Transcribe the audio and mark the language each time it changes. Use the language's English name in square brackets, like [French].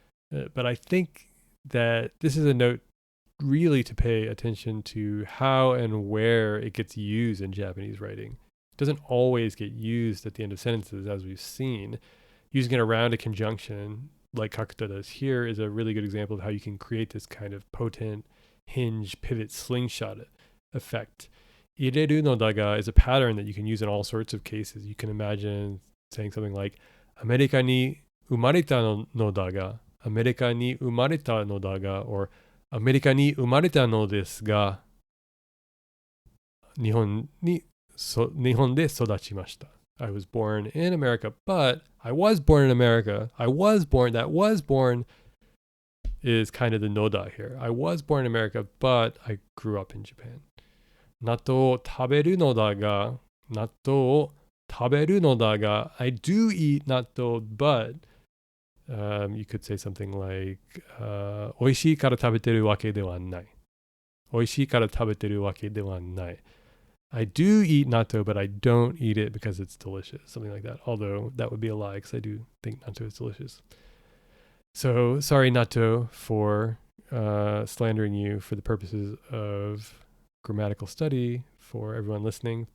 [English] But I think that this is a note really to pay attention to how and where it gets used in Japanese writing. It doesn't always get used at the end of sentences, as we've seen. Using it around a conjunction, like Kakuta does here, is a really good example of how you can create this kind of potent hinge, pivot, slingshot effect. 入れるのだが is a pattern that you can use in all sorts of cases. You can imagine saying something like アメリカに生まれたのだが アメリカに生まれたのだが or アメリカに生まれたのですが日本に [Japanese] 日本で育ちました。 [English] I was born in America, but I was born in America. That was born is kind of the noda here. I was born in America, but I grew up in Japan. 納豆を食べるのだが、納豆を食べるのだが、 I do eat 納豆, but you could say something like, 美味しいから食べてるわけではない。 [Japanese] 美味しいから食べてるわけではない。 [English] I do eat natto, but I don't eat it because it's delicious. Something like that. Although that would be a lie because I do think natto is delicious. So sorry, natto, for slandering you for the purposes of grammatical study for everyone listening.